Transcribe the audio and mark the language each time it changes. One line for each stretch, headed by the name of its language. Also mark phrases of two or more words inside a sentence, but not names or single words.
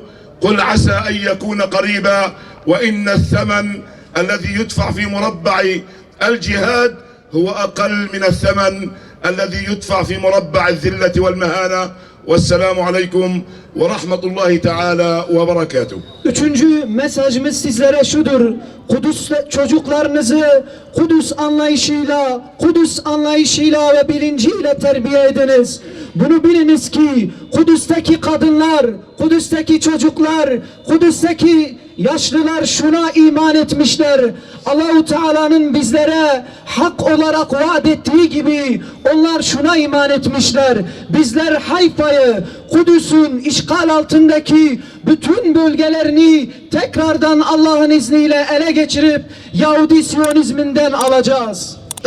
Arabic: قل عسى أن يكون قريبا. وإن الثمن الذي يدفع في مربع الجهاد هو أقل من الثمن الذي يدفع في مربع الذلة والمهانة. والسلام عليكم ورحمة الله تعالى وبركاته.
Turkish: Üçüncü mesajımız sizlere şudur: Kudüs çocuklarınızı Kudüs anlayışıyla ve bilinciyle terbiye ediniz. Bunu biliniz ki Kudüs'teki kadınlar, Kudüs'teki çocuklar, Kudüs'teki yaşlılar şuna iman etmişler: Allah-u Teala'nın bizlere hak olarak vaat ettiği gibi onlar şuna iman etmişler: bizler Hayfa'yı, Kudüs'ün işgal altındaki bütün bölgelerini tekrardan Allah'ın izniyle ele geçirip Yahudi Siyonizminden alacağız.